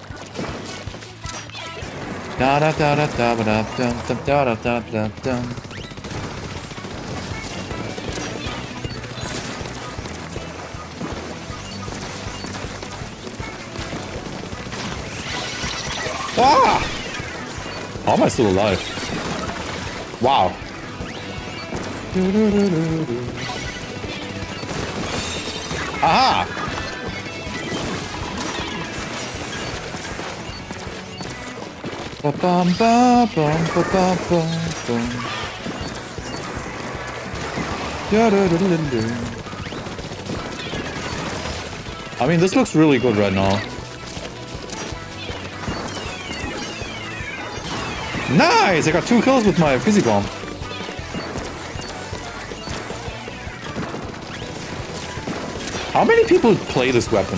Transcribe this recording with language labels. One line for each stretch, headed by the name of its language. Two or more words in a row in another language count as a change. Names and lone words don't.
English: Da da da da da da da da da da da. Ah! How am I still alive? Wow. Aha! Ba bum ba bum ba ba bum bum. I mean, this looks really good right now. Nice! I got 2 kills with my fizzy bomb. How many people play this weapon?